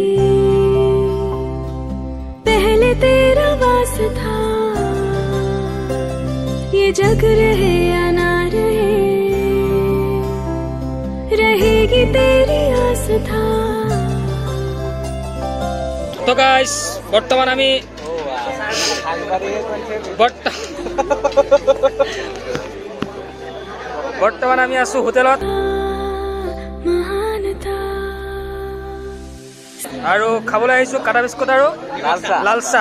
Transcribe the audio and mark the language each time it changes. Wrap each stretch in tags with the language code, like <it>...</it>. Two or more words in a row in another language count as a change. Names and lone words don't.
<hi>पहले तेरा वास था, ये जग रहे या ना रहे, रहेगी तेरी आस था। तो गाइस,</hi> <as>বর্তমান আমি আছো হোটেলত, আৰু খাবলৈ আহিছোঁ কাটা বিস্কুট আৰু লাল চাহ।</as>